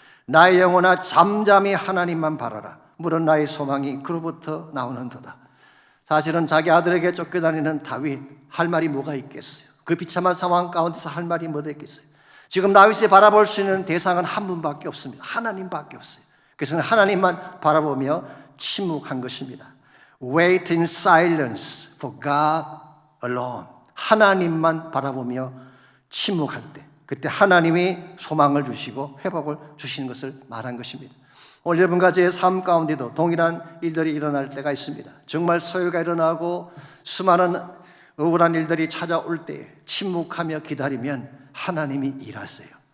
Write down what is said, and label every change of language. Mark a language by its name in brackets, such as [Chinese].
[Korean] 나의 영혼아 잠잠히 하나님만 바라라. 물은 나의 소망이 그로부터 나오는도다. 사실은 자기 아들에게 쫓겨다니는 다윗 할 말이 뭐가 있겠어요? 그 비참한 상황 가운데서 할 말이 뭐가 있겠어요? 지금 다윗이 바라볼 수 있는 대상은 한 분밖에 없습니다. 하나님밖에 없어요. 그래서 하나님만 바라보며 침묵한 것입니다. [English] Wait in silence for God alone. [Korean] 하나님만 바라보며 침묵할 때 그때 하나님이 소망을 주시고 회복을 주시는 것을 말한 것입니다. 오늘 여러분과 제 삶 가운데도 동일한 일들이 일어날 때가 있습니다. 정말 소요가 일어나고 수많은 억울한 일들이 찾아올 때 침묵하며 기다리면 하나님이 일하세요.